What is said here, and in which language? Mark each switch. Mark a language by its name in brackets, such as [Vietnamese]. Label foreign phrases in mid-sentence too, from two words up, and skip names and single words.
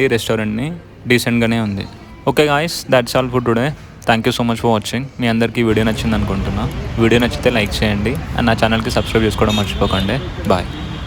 [Telugu] రెస్టారెంట్ని డీసెంట్గానే ఉంది. [English] okay guys, that's all for today. thank you so much for watching. [Telugu] మీ అందరికీ వీడియో నచ్చింది అనుకుంటున్నా. వీడియో నచ్చితే లైక్ చేయండి అండ్ నా ఛానల్కి సబ్స్క్రైబ్ చేసుకోవడం మర్చిపోకండి. బాయ్.